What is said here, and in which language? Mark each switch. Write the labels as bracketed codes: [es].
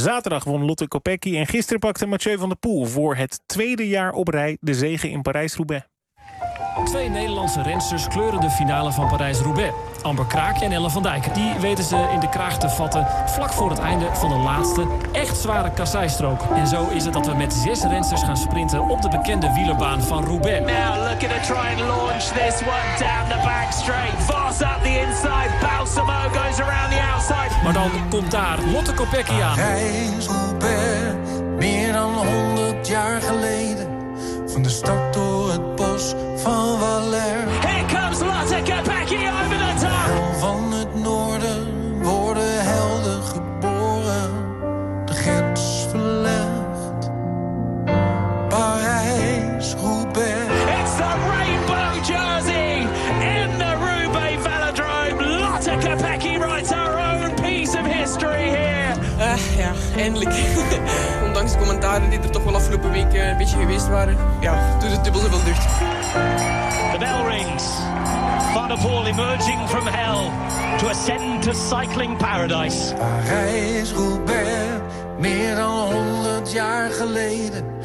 [nl] Zaterdag won Lotte Kopecky en gisteren pakte Mathieu van der Poel voor het 2e jaar op rij de zegen in Parijs-Roubaix. 2 Nederlandse rensters kleuren de finale van Parijs-Roubaix. Amber Kraakje en Ellen van Dijk. Die weten ze in de kraag te vatten vlak voor het einde van de laatste echt zware kasseistrook. En zo is het dat we met 6 rensters gaan sprinten op de bekende wielerbaan van Roubaix. [en] Now looking to try and launch this one down the back straight. Voss up the inside. Balsamo goes around the outside. [nl] Maar dan komt daar Lotte Kopecky aan. Parijs-Roubaix, meer dan 100 jaar geleden. Van de stad door het bos van Valère. [en] Here comes Lotte Kopecky over the top. [nl] En van het noorden worden helden geboren. De grens verlegd. Parijs, Roubaix. [en] It's the rainbow jersey in the Roubaix Velodrome. Lotte Kopecky writes her own piece of history here. [nl] Eindelijk. Ondanks de commentaren die er toch wel afgelopen week een beetje geweest waren. Ja, doet het dubbel zoveel deugd. [en] The bell rings. Van der Poel emerging from hell to ascend to cycling paradise. [nl] Parijs-Roubaix, meer dan 100 jaar geleden.